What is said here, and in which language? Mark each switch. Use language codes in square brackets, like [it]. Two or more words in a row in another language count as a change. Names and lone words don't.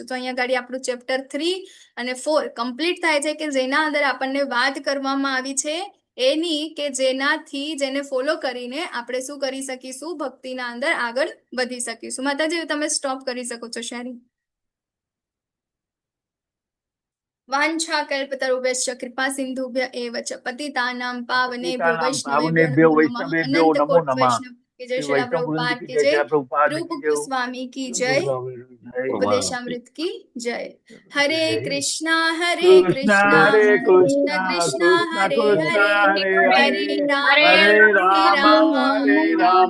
[gu] તો અહીંયા આગળ આપણું ચેપ્ટર 3 અને 4 કમ્પ્લીટ થાય છે, કે જેના અંદર આપણને વાત કરવામાં આવી છે એની, કે જેનાથી જેને ફોલો કરીને આપણે શું કરી શકીશું, ભક્તિના અંદર આગળ વધી શકીશું. માતાજી તમે સ્ટોપ કરી શકો છો શેરિંગ. [sa] વાંછાકલ્પતરુભ્યશ્ચ કૃપા સિંધુભ્ય એવ ચ પતિતાનાં પાવનેભ્યો પાવનેભ્યો વૈષ્ણવેભ્યો વૈષ્ણવેભ્યો નમો નમો નમઃ. નમઃ. [hi] વૈષ્ણવ की जय, श्री प्रभुपाद की जय, रूप गोस्वामी की जय, उपदेशामृत की जय. [sa] हरे कृष्णा कृष्णा हरे कृष्ण कृष्णा कृष्ण कृष्णा हरे कृष्णा हरे, हरे हरे हरे राम हरे राम राम हरे राम